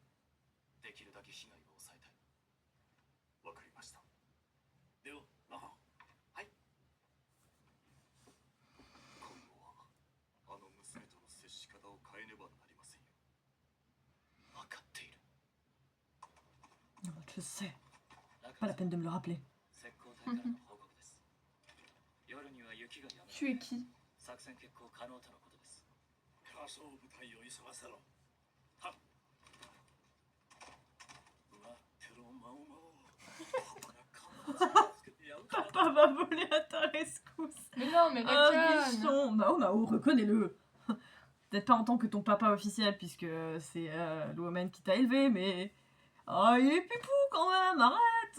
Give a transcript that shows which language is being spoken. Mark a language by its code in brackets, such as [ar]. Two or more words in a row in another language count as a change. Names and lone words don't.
[ja] できるだけ被害を抑えたい。わかりました。では、はい。今後はあの娘との接し方を変えねばなりませんよ。わかっている。 [fr] Je sais. Pas la peine de me le rappeler. [ja] 石膏隊からの報告です。夜には雪が止む。 [fr] Tu es qui? [ja] 作戦決行可能とのことです。仮想部隊を急がせろ。はっ。待ってろ、マオマオ。 [fr] Papa va voler à ta rescousse. Mais non, mais la Ah, canne. bichon. Mao Mao, reconnais-le. Peut-être pas en tant que ton papa officiel, puisque c'est Luomen qui t'a élevé, mais... Oh, il est pipou quand même, arrête.